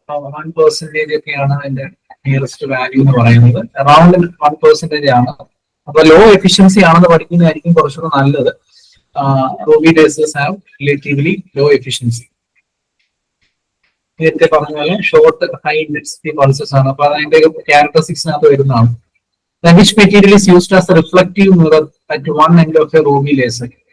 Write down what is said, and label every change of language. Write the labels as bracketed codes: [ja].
[ml] 1% ഒക്കെയാണ് അതിന്റെ nearest value എന്ന് പറയുന്നത്. അറൌണ്ട് 1% ആണ്. അപ്പൊ ലോ എഫിഷ്യൻസി ആണെന്ന് പഠിക്കുന്നതായിരിക്കും കുറച്ചുകൂടെ നല്ലത്. [en] OB lasers have relatively low efficiency. [ml] നേരത്തെ പറഞ്ഞ പോലെ ഷോർട്ട് ഹൈ ഇന്റൻസിറ്റി പൾസസ് ആണ്. അപ്പൊ അതിന്റെ ക്യാരക്ടറിസ്റ്റിക്സിനകത്ത് വരുന്നതാണ്. [en] Which material is used as a reflective mirror at one end of a OB laser?